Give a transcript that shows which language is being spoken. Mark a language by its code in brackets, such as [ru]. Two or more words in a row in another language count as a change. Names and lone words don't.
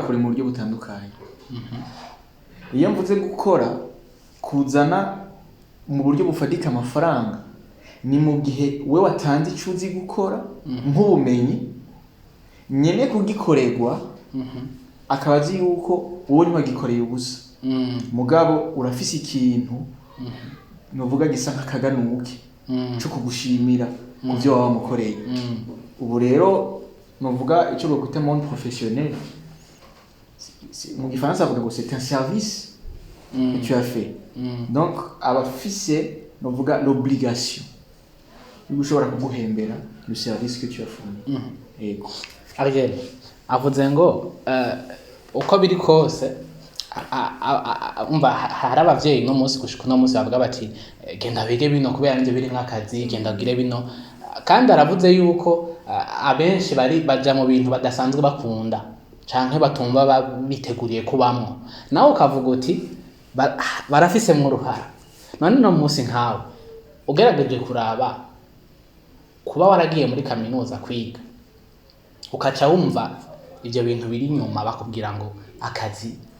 [rn] kuri mu buryo butandukanye iyo mvuze gukora kuzana mu buryo bufatika amafaranga ni mu gihe we watanze icyo uzi gukora nk'ubumenyi nyene kugikorerwa akaba azi yuko wowe ntiwagikoreye ubusa mugabo urafise ikintu novuga gisa nk'akaganuke cyo kugushimira ku byo waba wamukoreye ubu rero novuga icyo bakwita [fr] monde professionnel [rn] mu gifaransa bavuga ngo [fr] c'est un service que tu as fait donc [rn] abafise novuga [fr] l'obligation [rn] yo ushobora kuguhembera [fr] le service que tu as fourni yego [rn] Ariel avuze ngo uko biri kose umva hari abavyeyi no munsi gushika no munsi bavuga bati genda bige bino kubera nje biri nk'akazi genda gire bino kandi aravuze yuko abenshi baja mu bintu badasanzwe bakunda canke batumva biteguriye kubamwo nawe ukavuga uti barafise mu ruhara none no munsi nkawe ugerageje kuraba kuba waragiye muri kaminuza kwiga ukaca wumva ivyo bintu biri nyuma bakubwira ngo akazi